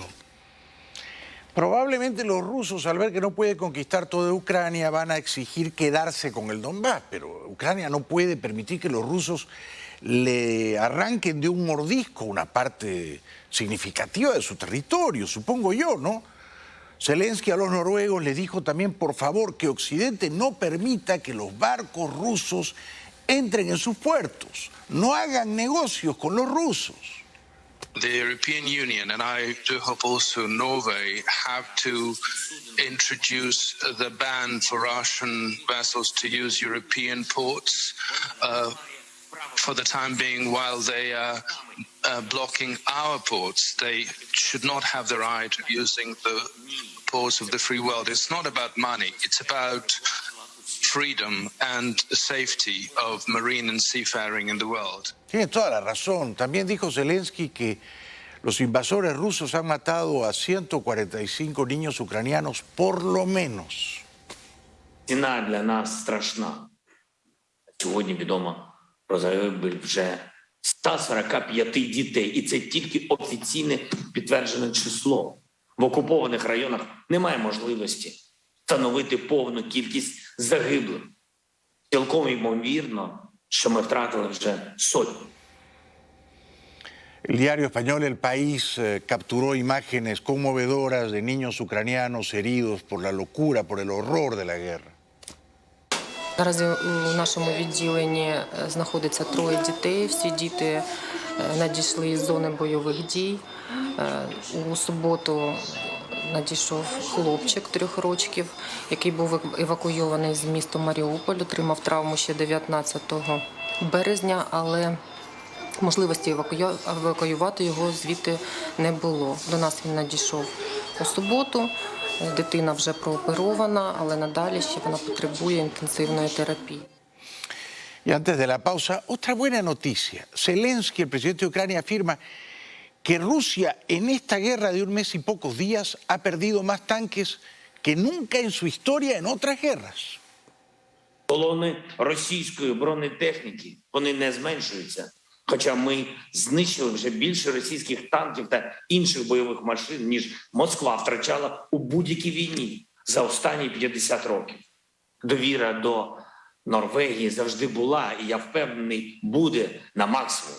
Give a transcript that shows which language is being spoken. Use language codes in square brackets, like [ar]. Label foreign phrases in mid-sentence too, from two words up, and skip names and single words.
[es] Probablemente los rusos, al ver que no puede conquistar toda Ucrania, van a exigir quedarse con el Donbass, pero Ucrania no puede permitir que los rusos le arranquen de un mordisco una parte significativa de su territorio, supongo yo, ¿no? Zelensky a los noruegos les dijo también, por favor, que Occidente no permita que los barcos rusos entren en sus puertos, no hagan negocios con los rusos. [en] The European Union, and I do hope also Norway, have to introduce the ban for Russian vessels to use European ports for the time being while they are blocking our ports. They should not have the right of using the ports of the free world. It's not about money, it's about freedom and safety of marine and seafaring in the world. [es] Tiene toda la razón. También dijo Zelensky que los invasores rusos han matado a 145 niños ucranianos, por lo menos. [uk] Ціна для нас страшна. Сьогодні відомо про загибель вже 145 дітей. І це тільки офіційне підтверджене число. В окупованих районах немає можливості встановити повну кількість загиблих. Цілком ймовірно, що ми втратили вже сотні. [es] El diario español El País capturó imágenes conmovedoras de niños ucranianos heridos por la locura, por el horror de la guerra. [uk] Наразі у нашому відділенні знаходиться 3 дітей. Всі діти надійшли із зони бойових дій. У суботу надійшов хлопчик 3 років, який був евакуйований з міста Маріуполь, отримав травму ще 19 березня, але можливості евакуювати його звідти не було. До нас він надійшов у суботу. Дитина вже прооперована, але надалі ще вона потребує інтенсивної терапії. [es] Y antes de la pausa, otra buena noticia. Zelensky, el presidente de Ucrania, afirma que Rusia en esta guerra de un mes y pocos días ha perdido más tanques que nunca en su historia en otras guerras. [uk] Колони російської бронетехніки, вони не зменшуються, Хоча ми знищили вже більше російських танків та інших бойових машин, ніж Москва втрачала у будь-якій війні за останні 50 років. Довіра до Норвегії завжди була, і я впевнений, буде на максимумі.